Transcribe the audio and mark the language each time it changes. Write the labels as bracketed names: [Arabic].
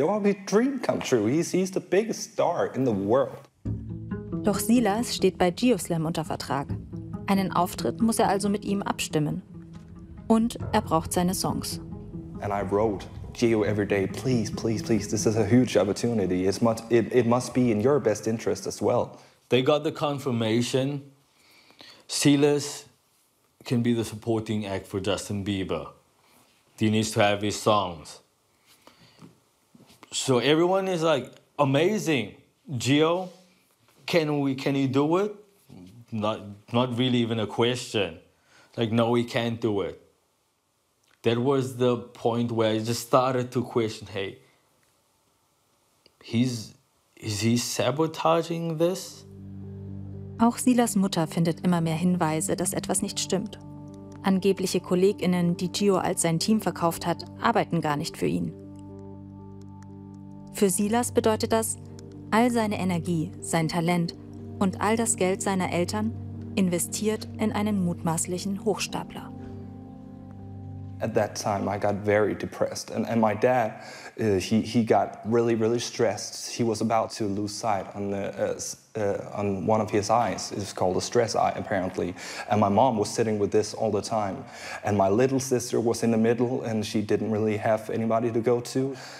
[English] That would be a dream come true. He's the biggest star in the world. [German] Doch Silas steht bei Geoslam unter Vertrag. Einen Auftritt muss er also mit ihm abstimmen. Und er braucht seine Songs. [English] And I wrote, Gio, every day, please, please, please, this is a huge opportunity. It must be in your best interest as well. They got the confirmation. Silas can be the supporting act for Justin Bieber. He needs to have his songs. So everyone is like, amazing. Gio, can you do it? Not really even a question. Like, no, we can't do it. That was the point where I just started to question, hey, is he sabotaging this? [German] Auch Silas Mutter findet immer mehr Hinweise, dass etwas nicht stimmt. Angebliche KollegInnen, die Gio als sein Team verkauft hat, arbeiten gar nicht für ihn. Für Silas bedeutet das, all seine Energie, sein Talent und all das Geld seiner Eltern investiert in einen mutmaßlichen Hochstapler. [English] At that time, I got very depressed, and my dad, he got really, really stressed. He was about to lose sight on one of his eyes. It's called a stress eye, apparently. And my mom was sitting with this all the time. And my little sister was in the middle, and she didn't really have anybody to go to.